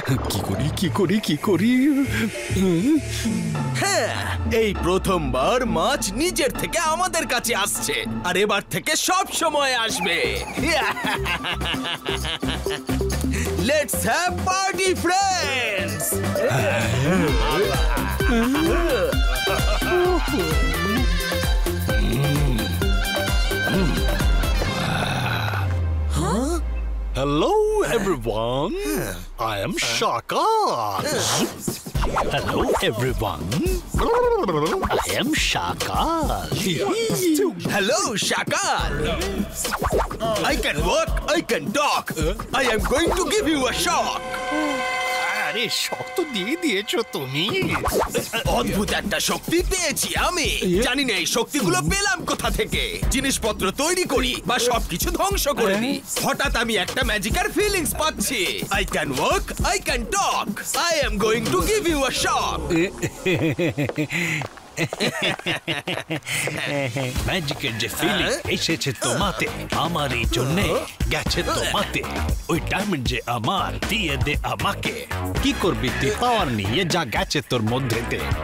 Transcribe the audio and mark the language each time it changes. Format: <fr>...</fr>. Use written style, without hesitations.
<bn>কি করি কি করি কি করি? হ্যাঁ, এই প্রথমবার মাছ নিজের থেকে আমাদের কাছে আসছে, আর এবার থেকে সব সময় আসবে।</bn> <en>Let's have party, friends! Hello, everyone. I am Shakal. Hello, everyone. I am Shakal. Hello, Shakal. I can walk, I can talk. I am going to give you a shock.</en> <bn>আরে শক্ত দিয়ে দিয়েছো তুমি। অদ্ভুত একটা শক্তি পেয়েছি আমি। জানি না এই শক্তিগুলো পেলাম কোথা থেকে। জিনিসপত্র তৈরি করি বা সবকিছু ধ্বংস করে দিই। হঠাৎ আমি একটা ম্যাজিক্যাল ফিলিংস পাচ্ছি।</bn> <en>I can walk, I can talk. I am going to give you a shock.</en> <bn>ম্যাজিকের যে ফিলিং এসেছে তোমাতে, আমার এই জন্য গেছে তোমাতে। ওই ডায়মন্ড যে আমার, দিয়ে দে আমাকে। কি করবি তুই পাওয়ার নিয়ে, যা গেছে তোর মধ্যেতে।</bn>